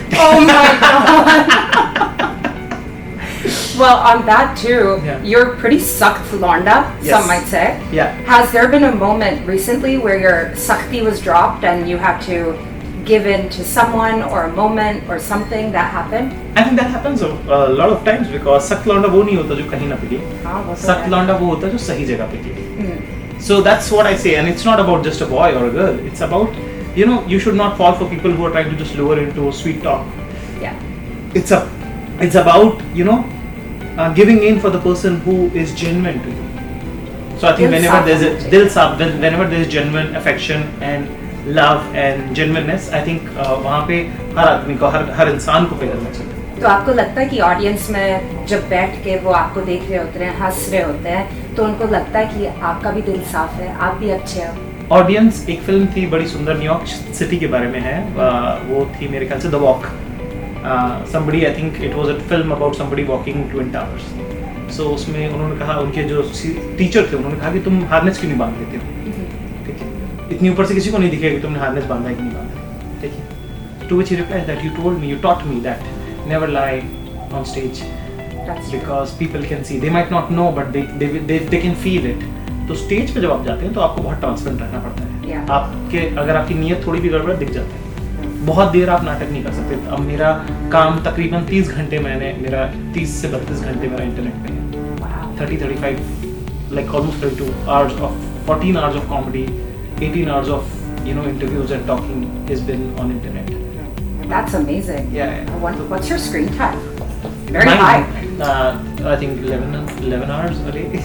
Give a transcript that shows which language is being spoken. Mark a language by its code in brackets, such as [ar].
[en] Oh my god! Well, on that too, you're pretty sucked Londa, some might say. Yeah. Has there been a moment recently where your sakti was dropped and you had to give in to someone or a moment or something that happened? I think that happens a lot of times because [hi] सख्त लौंडा वो नहीं होता जो कहीं ना पिटे, सख्त लौंडा वो होता जो सही जगह पिटे. [en] So that's what I say, and it's not about just a boy or a girl. It's about you should not fall for people who are trying to just lure into sweet talk. Yeah. It's about giving in for the person who is genuine to you. So I think whenever [hi] saaf [en] there's a [hi] hona chahiye. dil saaf, [en] whenever there's genuine affection and love and genuineness, I think [hi] वहाँ पे हर आदमी को हर इंसान को पे करना चाहिए. तो आपको लगता है कि ऑडियंस में जब बैठ के वो आपको देख रहे होते हैं, हंस रहे होते हैं, तो उनको लगता है कि आपका भी दिल साफ है, आप भी अच्छे हो? ऑडियंस, एक फिल्म थी बड़ी सुंदर, न्यूयॉर्क सिटी के बारे में है, वो थी मेरे ख्याल से the walk. [en] somebody, I think it was a film about somebody walking twin towers. [hi] So उसमें उन्होंने कहा, उनके जो टीचर थे उन्होंने कहा कि तुम हार्नेस क्यों नहीं बांध लेते हो, ठीक है, इतनी ऊपर से किसी को नहीं दिखेगा कि तुमने हार्नेस बांधा है कि नहीं बांधा, ठीक है. [en] To which he replied that you told me, you taught me that never lie on stage. That's true. Because people can see, they might not know but they can feel it. [hi] तो stage पे जब आप जाते हैं तो आपको बहुत transparent रहना पड़ता है. [en] Yeah. [hi] आपके अगर आपकी नीयत थोड़ी भी गड़बड़ दिख जाती है. बहुत देर आप नाटक नहीं कर सकते. अब मेरा काम तकरीबन 30 घंटे, मेरा 30 से 32 घंटे मेरा इंटरनेट पे है. [en] Wow. 35 like almost 32 hours of 14 hours of comedy, 18 hours of interviews and talking has been on internet. That's amazing. Yeah. What's your screen time? Very Mine, high. I think 11 hours a day.